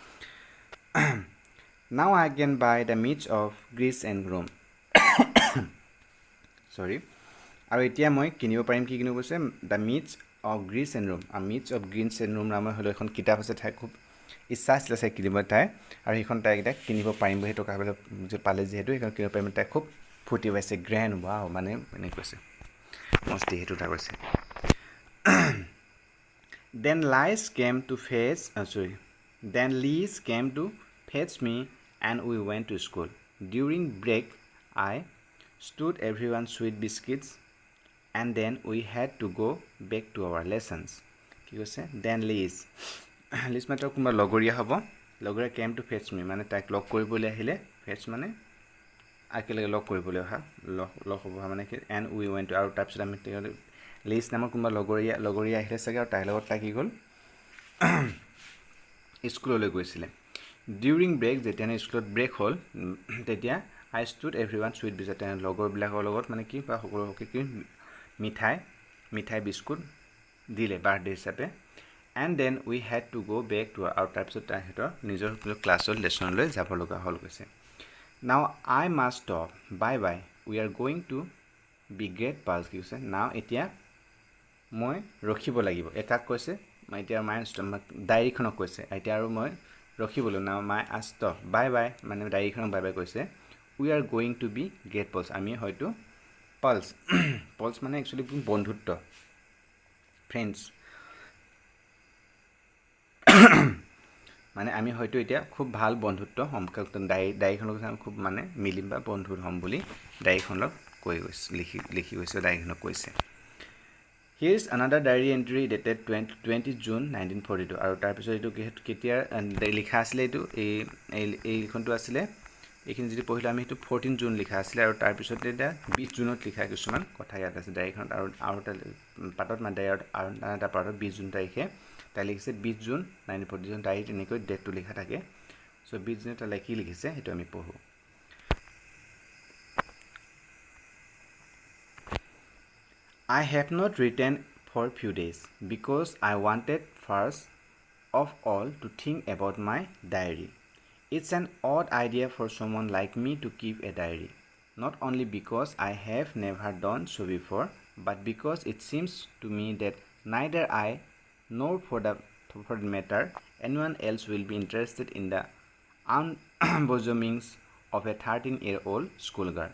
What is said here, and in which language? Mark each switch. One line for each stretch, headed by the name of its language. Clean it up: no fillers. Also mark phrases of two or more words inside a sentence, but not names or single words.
English: now I can buy the Myths of Greece and Rome
Assamese: আৰু এতিয়া মই কিনিব পাৰিম কি কিনিব কৈছে
English: দ্য
Assamese: মিটছ অফ গ্ৰীচ এণ্ড ৰোম মিটছ অফ গ্ৰীচ এণ্ড ৰোম নামৰ হ'লেও এখন কিতাপ আছে তাই খুব ইচ্ছা আছিলে চাই কিনিব তাই আৰু সেইখন তাই কিনিব পাৰিম বুলি টকাবিলাক পালে যিহেতু সেইখন কিনিব পাৰিম তাই খুব ফুটি পাইছে
English: grand wow
Assamese: মানে এনে কৈছে মস্তি হেতুটা কৈছে
English: then Lies came to fetch me and we went to school. During break I stood everyone sweet biscuits and then we had to go back to our lessons.
Assamese: কি কৈছে
English: then Lies
Assamese: মানে কোনোবা লগৰীয়া হ'ব লগৰীয়া
English: came to fetch me
Assamese: মানে তাক লগ কৰিবলৈ আহিলে fetch মানে আকেলগে লগ কৰিবলৈ অহা লগ হ'ব মানে
English: and we went to
Assamese: আৰু তাৰপিছত আমি Lies নামৰ কোনোবা লগৰীয়া আহিলে চাগে আৰু তাইৰ লগত লাগি গ'ল স্কুললৈ গৈছিলে
English: during break
Assamese: যেতিয়া স্কুলত ব্ৰেক হ'ল তেতিয়া
English: I stood everyone sweet biscuit
Assamese: লগৰবিলাকৰ লগত মানে কি বা সকলোকে কি মিঠাই বিস্কুট দিলে বাৰ্থডে হিচাপে
English: and then we had to go back to our
Assamese: তাৰপিছত তাইহঁতৰ নিজৰ ক্লাছৰ লেছনলৈ যাব লগা হ'ল কৈছে
English: now I must stop bye we are going to be great pals
Assamese: কি কৈছে now এতিয়া মই ৰখিব লাগিব একাক কৈছে মই এতিয়া ডায়েৰীখনক কৈছে এতিয়া আৰু মই ৰখিবলৈ
English: now my stop bye
Assamese: মানে ডায়েৰীখনক bye কৈছে
English: we are going to be great pals
Assamese: আমি হয়তো pals মানে একচুয়ালি বন্ধুত্ব ফ্ৰেন্ডস মানে আমি হয়তো এতিয়া খুব ভাল বন্ধুত্ব সম্পৰ্ক ডায়েৰীখনক খুব মানে মিলিম বা বন্ধু হ'ম বুলি ডায়েৰীখনক কৈ গৈছে লিখি গৈছে ডায়েৰীখনক কৈছে
English: Here is another diary entry dated
Assamese: 20 June 1942 আৰু তাৰ পিছত এটো কেতিয়া লিখা আছিল এটো এই লিখনটো আছিল এইখিনি যদি পঢ়িলে আমি এটো 14 জুন লিখা আছিল আৰু তাৰ পিছত এটা 20 জুনত লিখা কিছুমান কথা ইয়াত আছে ডায়েৰীখনত আৰু পাটত মানে ডায়েৰীত আৰু এটা পাটত 20 জুন তাৰিখে তাই লিখিছে 20 জুন 1942 ডায়েৰীত এনেকৈ ডেটটো লিখা থাকে সো 20 জুনত তাই কি লিখিছে এটো আমি পঢ়ো
English: I have not written for few days because I wanted first of all to think about my diary. It's an odd idea for someone like me to keep a diary, not only because I have never done so before, but because it seems to me that neither I nor for the matter anyone else will be interested in the unbosomings of a 13-year-old schoolgirl.